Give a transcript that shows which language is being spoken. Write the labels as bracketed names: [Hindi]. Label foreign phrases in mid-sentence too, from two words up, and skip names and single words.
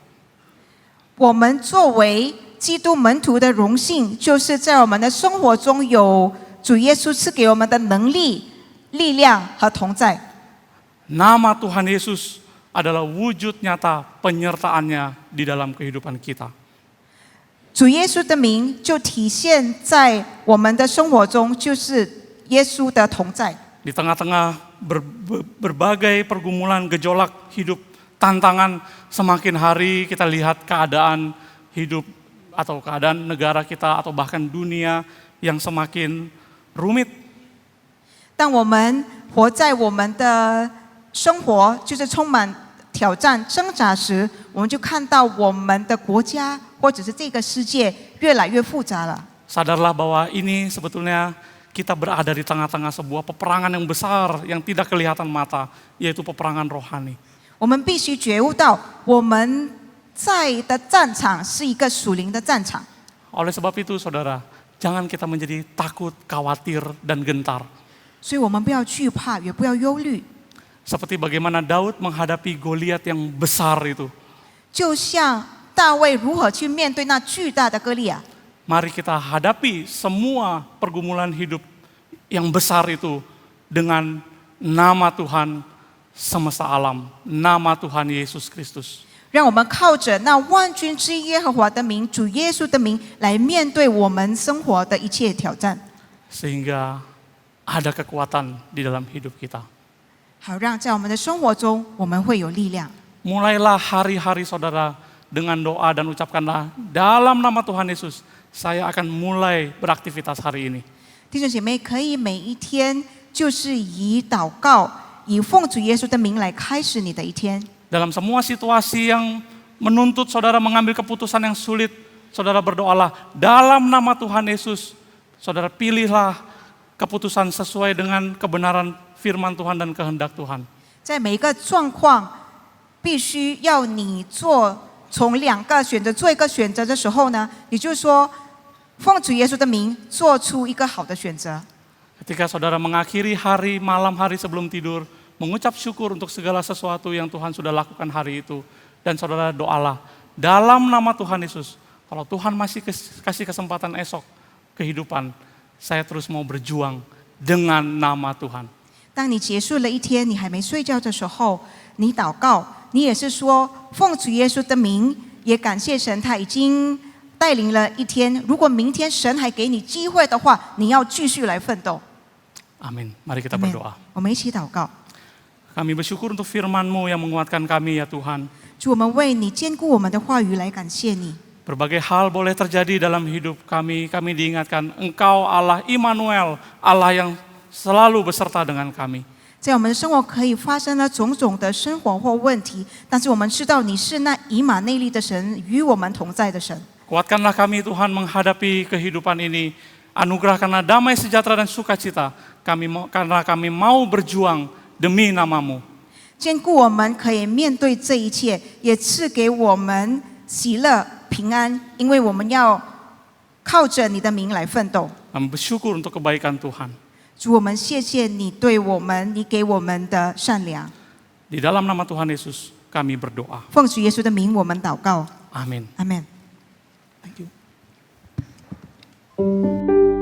[Chinese] 我们作为基督门徒的荣幸，就是在我们的生活中有主耶稣赐给我们的能力、力量和同在。 [Indonesian] Nama Tuhan Yesus adalah wujud nyata penyertaannya di dalam kehidupan kita. [Chinese] 主耶稣的名就体现在我们的生活中，就是耶稣的同在。 [Indonesian] Di tengah-tengah berbagai pergumulan, gejolak hidup, tantangan, semakin hari kita lihat keadaan hidup atau keadaan negara kita atau bahkan dunia yang semakin rumit. [Chinese] 当我们活在我们的生活就是充满挑战、挣扎时，我们就看到我们的国家或者是这个世界越来越复杂了。 [Indonesian] Sadarlah bahwa ini sebetulnya kita berada di tengah-tengah sebuah peperangan yang besar yang tidak kelihatan mata, yaitu peperangan rohani. [Chinese] 我们必须觉悟到，我们在的战场是一个属灵的战场。 [Indonesian] Oleh sebab itu saudara, jangan kita menjadi takut, khawatir, dan gentar. [Chinese] 所以我们不要惧怕，也不要忧虑。 [Indonesian] Seperti bagaimana Daud menghadapi Goliat yang besar itu. [Chinese] 就像大卫如何去面对那巨大的歌利亚， [Indonesian] Mari kita hadapi semua pergumulan hidup yang besar itu dengan nama Tuhan semesta alam, nama Tuhan Yesus Kristus. [Chinese] 让我们靠着那万军之耶和华的名，主耶稣的名，来面对我们生活的一切挑战， [Indonesian] Sehingga ada kekuatan di dalam hidup kita. [Chinese] 好让在我们的生活中我们会有力量。 [Indonesian] Mulailah hari-hari saudara dengan doa dan ucapkanlah dalam nama Tuhan Yesus, saya akan mulai beraktivitas hari ini. [Chinese] 弟兄姐妹，可以每一天就是以祷告、以奉主耶稣的名来开始你的一天。 [Indonesian] Dalam semua situasi yang menuntut saudara mengambil keputusan yang sulit, saudara berdoalah dalam nama Tuhan Yesus. Saudara pilihlah keputusan sesuai dengan kebenaran firman Tuhan dan kehendak Tuhan. [Chinese] 在每一个状况，必须要你从2个选择做一个选择的时候呢，也就是说，奉主耶稣的名做出一个好的选择。 [Indonesian] Ketika saudara mengakhiri malam hari sebelum tidur, mengucap syukur untuk segala sesuatu yang Tuhan sudah lakukan hari itu. Dan saudara doalah, dalam nama Tuhan Yesus, kalau Tuhan masih kasih kesempatan esok, kehidupan, saya terus mau berjuang dengan nama Tuhan. [Chinese] 当你结束了一天，你还没睡觉的时候，你祷告，你也是说奉主耶稣的名，也感谢神，他已经带领了一天。如果明天神还给你机会的话，你要继续来奋斗。 [Indonesian] Amin. Mari kita Amin. berdoa. [Chinese] 我们一起祷告。 [Indonesian] Kami bersyukur untuk firman-Mu yang menguatkan kami ya Tuhan. [Chinese] 主，我们为你坚固我们的话语来感谢你。 [Indonesian] Berbagai hal boleh terjadi dalam hidup kami. Kami diingatkan Engkau Allah Immanuel, Allah yang selalu beserta dengan kami. [Chinese] 在我们的生活可以发生了种种的生活或问题，但是我们知道你是那以马内利的神，与我们同在的神。 [Indonesian] Kuatkanlah kami Tuhan menghadapi kehidupan ini. Anugerahkanlah damai sejahtera dan sukacita. Karena kami mau berjuang demi nama-Mu. [Chinese] 坚固我们可以面对这一切，也赐给我们喜乐平安，因为我们要靠着你的名来奋斗。 [Indonesian] Kami bersyukur untuk kebaikan Tuhan. [Chinese] 主，我们谢谢你对我们，你给我们的善良。 [Indonesian] Di dalam nama Tuhan Yesus kami berdoa. [Chinese] 奉主耶稣的名，我们祷告。 [Indonesian] Amin. [Chinese] 阿门。 [English] Thank you.